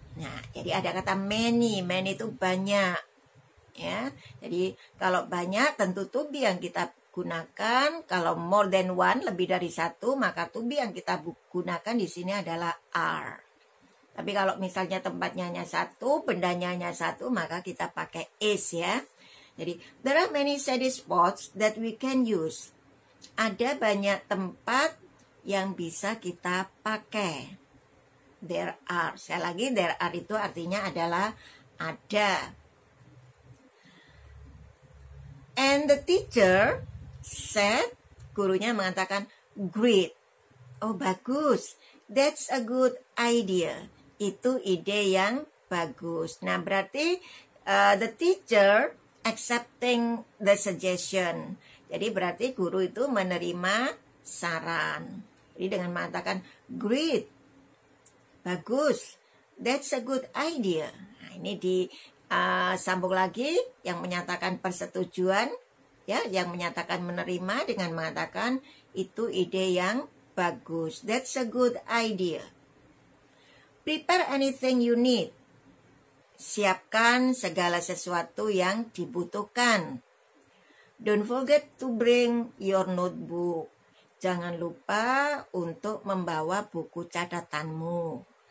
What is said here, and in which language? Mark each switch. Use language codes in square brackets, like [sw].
[id] Nah, jadi ada kata many itu banyak. Ya, jadi kalau banyak tentu to be yang kita gunakan. Kalau [en] more than one, [id] lebih dari satu, maka to be yang kita gunakan di sini adalah are. Tapi kalau misalnya tempatnya hanya satu, bendanya hanya satu, maka kita pakai is, ya. [en] Jadi there are many shady spots that we can use. [id] Ada banyak tempat yang bisa kita pakai. [en] There are. [id] Sekali lagi there are itu artinya adalah ada. [en] And the teacher said, [id] gurunya mengatakan, [en] great. [id] Oh, bagus. [en] That's a good idea. [id] Itu ide yang bagus. Nah, berarti [en] the teacher accepting the suggestion. [id] Jadi berarti guru itu menerima saran. Jadi dengan mengatakan, great. Bagus. [en] That's a good idea. [id] Nah, ini sambung lagi yang menyatakan persetujuan, ya, yang menyatakan menerima dengan mengatakan itu ide yang bagus. [en] That's a good idea. Prepare anything you need. [id] Siapkan segala sesuatu yang dibutuhkan. [en] Don't forget to bring your notebook. [id] Jangan lupa untuk membawa buku catatanmu.